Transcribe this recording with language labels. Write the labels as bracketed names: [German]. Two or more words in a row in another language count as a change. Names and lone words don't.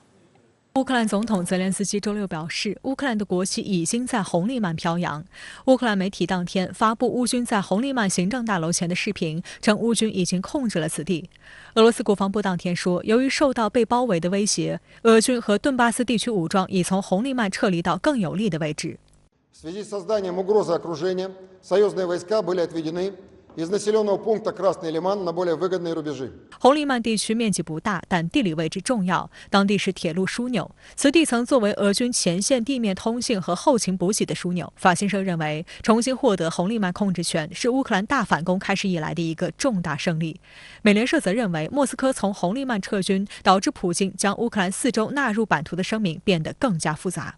[Chinese] 乌克兰总统泽连斯基周六表示，乌克兰的国旗已经在红利曼飘扬。乌克兰媒体当天发布乌军在红利曼行政大楼前的视频，称乌军已经控制了此地。俄罗斯国防部当天说，由于受到被包围的威胁，俄军和顿巴斯地区武装已从红利曼撤离到更有利的位置。 [Russian] В связи с созданием угрозы окружения, союзные войска были отведены из населенного пункта Красный Лиман на более выгодные рубежи. [Chinese] 红利曼地区面积不大，但地理位置重要，当地是铁路枢纽。此地曾作为俄军前线地面通信和后勤补给的枢纽。法新社认为，重新获得红利曼控制权是乌克兰大反攻开始以来的一个重大胜利。美联社则认为，莫斯科从红利曼撤军，导致普京将乌克兰4州纳入版图的声明变得更加复杂。